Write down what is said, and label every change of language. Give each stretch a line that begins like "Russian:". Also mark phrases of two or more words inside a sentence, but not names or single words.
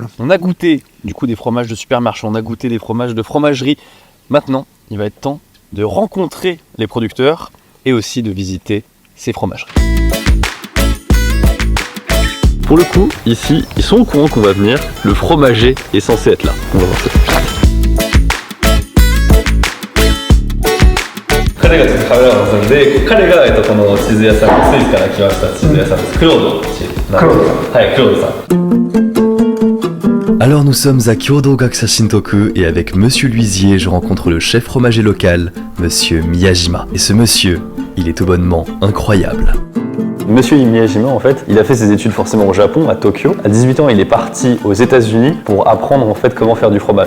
French: On a goûté du coup des fromages de supermarché, on a goûté des fromages de fromagerie. Maintenant, il va être temps de rencontrer les producteurs et aussi de visiter ces fromageries. Pour le coup, ici, ils sont au courant qu'on va venir. Le fromager est censé être là. On va voir ça.
Japanese: 彼がカメラマンさんで、彼がこのチーズ屋さん、スイスから来ましたチーズ屋さんです。クロードチーズ。はい、クロードさん。
French: Alors nous sommes à Kyodo Gakusa Shintoku et avec Monsieur Luisier, je rencontre le chef fromager local, Monsieur Miyajima. Et ce monsieur, il est tout bonnement incroyable. Monsieur Miyajima, en fait, il a fait ses études forcément au Japon, à Tokyo. À 18 ans, il est parti aux États-Unis pour apprendre en fait comment faire du fromage.